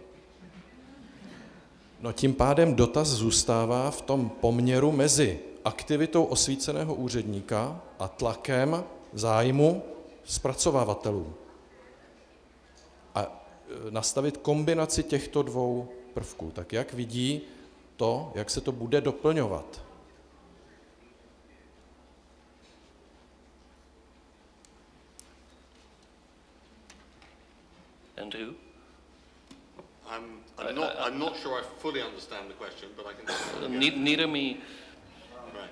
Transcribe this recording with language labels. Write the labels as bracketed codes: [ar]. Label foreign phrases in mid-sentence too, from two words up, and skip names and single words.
[cs] No tím pádem dotaz zůstává v tom poměru mezi aktivitou osvíceného úředníka a tlakem zájmu zpracovávatelů. A nastavit kombinaci těchto dvou prvků. Tak jak vidí to, jak se to bude doplňovat? [en] And who? I'm not sure I fully understand the question, but I can. Neither me. Right.